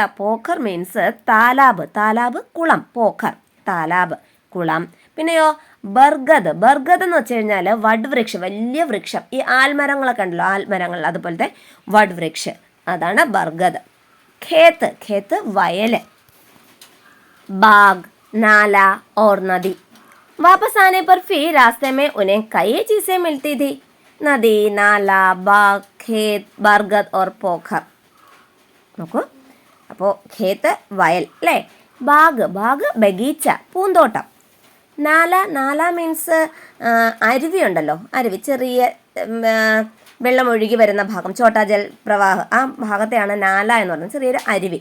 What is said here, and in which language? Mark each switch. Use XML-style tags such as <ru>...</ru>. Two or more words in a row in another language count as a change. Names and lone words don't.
<ml>പോഖർ മീൻസ് താലാബ്, താലാബ് കുളം,</ml> <hi>पोखर तालाब</hi> <ml>കുളം. പിന്നെയോ ബർഗദ്, ബർഗദ് എന്ന് വെച്ച് കഴിഞ്ഞാൽ വഡ് വൃക്ഷം, വലിയ വൃക്ഷം. ഈ ആൽമരങ്ങളൊക്കെ ഉണ്ടല്ലോ, ആൽമരങ്ങൾ, അതുപോലത്തെ വഡ് വൃക്ഷം, അതാണ് ബർഗദ്. ഖേത്ത്, ഖേത്ത് വയല്. ബാഗ്,</ml> <hi>नाला और नदी. वापस आने पर फिर रास्ते में उन्हें कई चीजें मिलती थी. नदी, नाला, बाग, खेत, बरगद और पोखर.</hi> <ml>നോക്കൂ, അപ്പോൾ ഖേത്ത് വയൽ, അല്ലേ? ബാഗ്,</ml> <hi>बाग बगीचा,</hi> <ml>പൂന്തോട്ടം. നാല, നാല മീൻസ് അരുവി ഉണ്ടല്ലോ, അരുവി, ചെറിയ വെള്ളം ഒഴുകി വരുന്ന ഭാഗം,</ml> <hi>छोटा जल प्रवाह,</hi> <ml>ആ ഭാഗത്തെയാണ് നാല എന്ന് പറയുന്നത്, ചെറിയൊരു അരുവി.</ml>